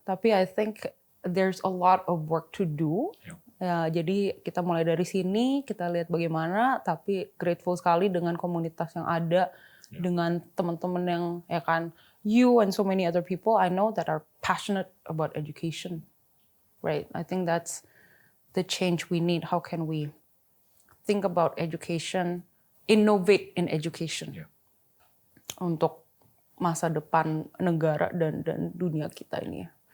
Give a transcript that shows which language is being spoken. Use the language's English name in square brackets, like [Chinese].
[Indonesian] Tapi [English] I think there's a lot of work to do. [Indonesian] Ya, jadi kita mulai dari sini, kita lihat bagaimana. Tapi grateful sekali dengan komunitas yang ada, dengan teman-teman yang ya kan, [English] you and so many other people I know that are passionate about education, right? I think that's the change we need. How can we think about education, innovate in education. [Indonesian] untuk masa depan negara dan dunia kita ini.